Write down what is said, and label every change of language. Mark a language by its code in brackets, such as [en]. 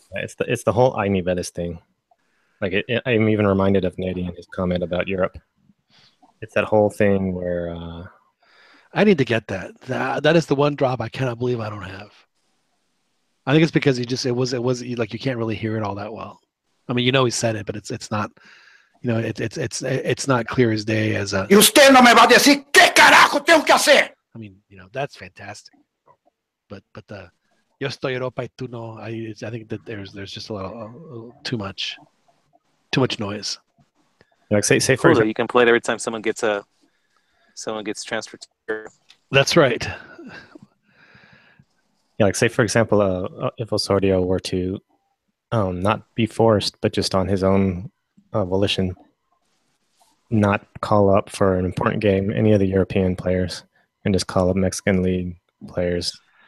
[en] It's the whole Ay Niveles thing. I'm even reminded of Nady and his comment about Europe. It's that whole thing where I need to get that. That is the one drop I cannot believe I don't have. I think it's because it was like you can't really hear it all that well. I mean, he said it, but it's not. It's not clear as day as a. [es] Y usted no me va a decir qué carajo tengo que hacer. [en] I mean, that's fantastic. But the [es] yo estoy Europa y tú no. [en] I think that there's just a little too much noise. say for Cool, example, you can play it every time someone gets transferred That's right. Yeah, like say for example, if Osorio were to not be forced, but just on his own volition, not call up for an important game any of the European players, and just call up Mexican League players.